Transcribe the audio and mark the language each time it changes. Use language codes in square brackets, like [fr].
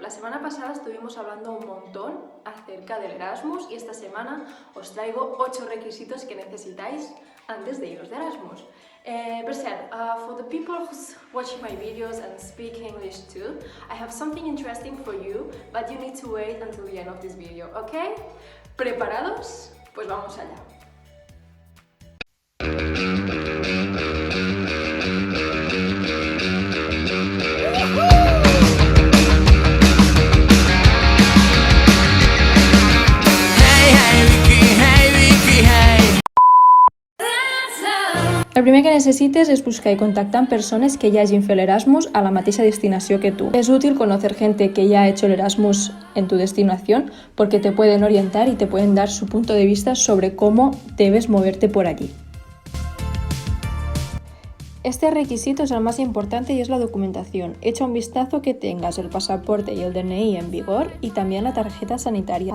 [es] La semana pasada estuvimos hablando un montón acerca del Erasmus y esta semana os traigo 8 requisitos que necesitáis antes de iros de Erasmus. [ca] Per cert, [en] for the people who's watching my videos and speak English too, I have something interesting for you, but you need to wait until the end of this video, ¿ok? [es] ¿Preparados? Pues vamos allá. [ca] El primer que necessites és buscar i contactar amb persones que ja hagin fet l'Erasmus a la mateixa destinació que tú. [es] Es útil conocer gente que ya ha hecho el Erasmus en tu destinación porque te pueden orientar y te pueden dar su punto de vista sobre cómo debes moverte por allí. Este requisito es el más importante y es la documentación. Echa un vistazo que tengas el pasaporte y el DNI en vigor y también la tarjeta sanitaria.